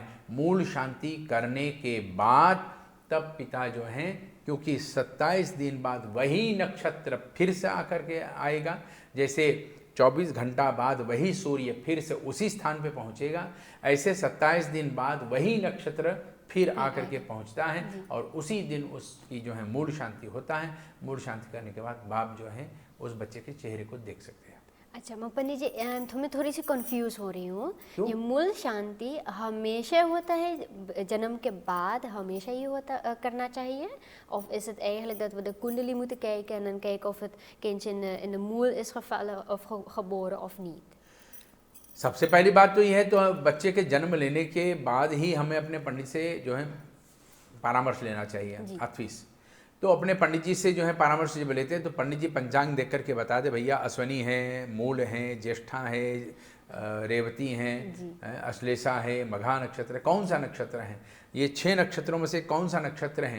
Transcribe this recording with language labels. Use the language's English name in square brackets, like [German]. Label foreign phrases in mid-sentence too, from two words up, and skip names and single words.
[Hindi] मूल शांति करने के बाद तब पिता जो हैं, क्योंकि 27 दिन बाद वही नक्षत्र फिर से आकर के आएगा, जैसे 24 घंटा बाद वही सूर्य फिर से उसी स्थान पे पहुँचेगा, ऐसे 27 दिन बाद वही नक्षत्र फिर आकर के पहुंचता है और उसी दिन उसकी जो है मूल शांति होता है। मूल शांति करने के बाद बाप जो है उस बच्चे के चेहरे को देख सकते हैं। अच्छा, मैं पंडित जी मैं थोड़ी सी कंफ्यूज हो रही हूँ। क्यों? ये मूल शांति हमेशा होता है जन्म के बाद, हमेशा ही होता करना चाहिए? [Dutch] Of is het eigenlijk dat we de kundalini moeten kijken en dan kijken of het kindje in de moel is gevallen of geboren of niet? [Hindi] सबसे पहली बात तो यह है, तो बच्चे के जन्म लेने के बाद ही हमें अपने पंडित से जो है परामर्श लेना चाहिए, अथवीस। तो अपने पंडित जी से जो है परामर्श जब लेते हैं तो पंडित जी पंचांग देख करके बता दे, भैया अश्वनी है, मूल है, ज्येष्ठा है, रेवती हैं, अश्लेषा है, मघा नक्षत्र है, कौन सा नक्षत्र है, ये 6 नक्षत्रों में से कौन सा नक्षत्र है।